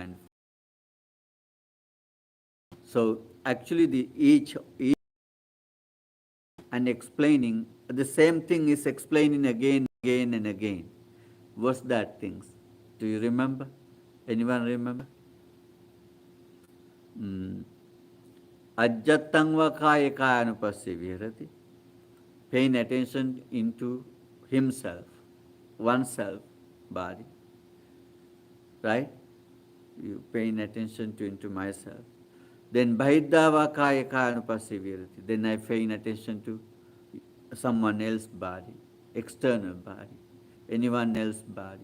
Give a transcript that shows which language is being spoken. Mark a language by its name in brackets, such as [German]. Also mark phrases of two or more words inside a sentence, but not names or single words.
[English] So actually each and explaining the same thing is explaining again and again. What's that things? Do you remember? Anyone remember? Mm. [Pali] Ajjatang va kaya kayanupassya viharati. [English] Paying attention into himself, oneself, body, right? You paying attention to into myself. [Pali] Then Bahiddhava Kaya Kayanupassivirati. [English] Then I paying attention to someone else's body, external body, anyone else's body.